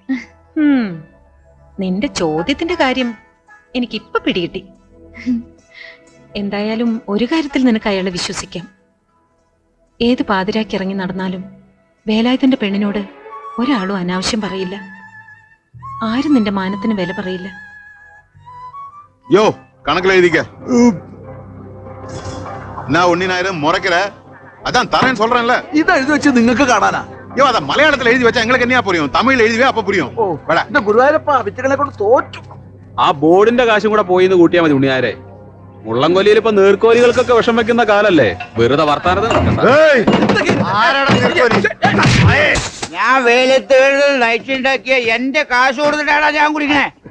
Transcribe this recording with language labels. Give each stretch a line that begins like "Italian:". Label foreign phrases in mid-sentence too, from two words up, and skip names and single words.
Malayalam: നിന്റെ ചോദ്യത്തിന്റെ കാര്യം എനിക്കിപ്പൊ പിടികിട്ടി. എന്തായാലും ഒരു കാര്യത്തിൽ നിനക്ക് അയാളെ വിശ്വസിക്കാം. ഏത് പാതിരാക്കി ഇറങ്ങി നടന്നാലും വേലായുധന്റെ പെണ്ണിനോട് ഒരാളും അനാവശ്യം പറയില്ല. ആരും നിന്റെ മാനത്തിന് വില പറയില്ല.
Tamil: யோ கணக்குல எழுதிக்க. நான் ஒன்னினாயிரம் முறைக்கிற அதான் தரேன்னு சொல்றேன்ல.
Malayalam: ഇത് എഴുതി വെച്ച് നിങ്ങൾക്ക് കാണാനാ?
Tamil: யோ அத மலையாளத்துல எழுதி வச்சா எங்களுக்கு என்ன புரியும்? தமிழ்ல எழுதிவே அப்ப புரியும்.
Malayalam: എന്റെ ഗുരുവായൂരപ്പ വിറ്റുകളെ കൊണ്ട് തോറ്റു. ആ ബോർഡിന്റെ കാശും കൂടെ പോയിന്ന് കൂട്ടിയാൽ മതി ഉണ്ണിയാരെ. മുള്ളംകൊല്ലിയിൽ ഇപ്പൊ നീർക്കോലികൾക്കൊക്കെ വിഷം വെക്കുന്ന കാലല്ലേ. വെറുതെ വർത്താനത്തിന് ഞാൻ വെയിലത്ത് നൈറ്റ് ഉണ്ടാക്കിയ എന്റെ കാശ് കൊടുത്തിട്ടാണ് ഞാൻ കുടിക്കണേ.